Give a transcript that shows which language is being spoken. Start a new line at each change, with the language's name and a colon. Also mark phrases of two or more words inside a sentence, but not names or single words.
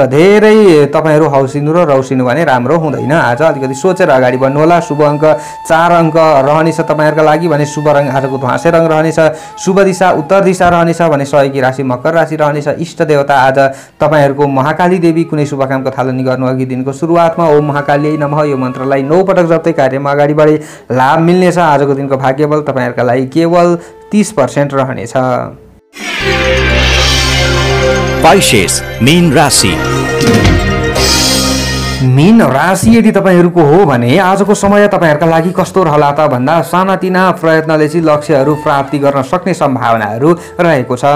Nepali: धेरै तपाईँहरू हौसिनु र रौसिनु भने राम्रो हुँदैन। आज अलिकति सोचेर अगाडि बढ्नुहोला। शुभ अङ्क 4 अङ्क रहनेछ तपाईँहरूका लागि भने शुभ रङ आजको ध्वाँसे रङ रहनेछ। शुभ दिशा उत्तर दिशा रहनेछ भने सहयोगी राशि मकर राशि रहनेछ। इष्ट देवता आज तपाईँहरूको महाकाली देवी। कुनै शुभ कामको थालनी गर्नु अघि दिनको सुरुवातमा
Sanskrit: ओम महाकाली नमः
Nepali: यो मन्त्रलाई 9 पटक जप्दै कार्यमा अगाडि बढे लाभ मिल्नेछ। आजको दिनको भाग्यबल तपाईँहरूका लागि केवल 30% रहनेछ। पाइसेस मीन राशि। मीन राशि यदि तपाईहरूको हो भने आजको समय तपाईहरूका लागि कस्तो रहला त भन्दा सानातिना प्रयत्नले चाहिँ लक्ष्यहरू प्राप्ति गर्न सक्ने सम्भावनाहरू रहेको छ।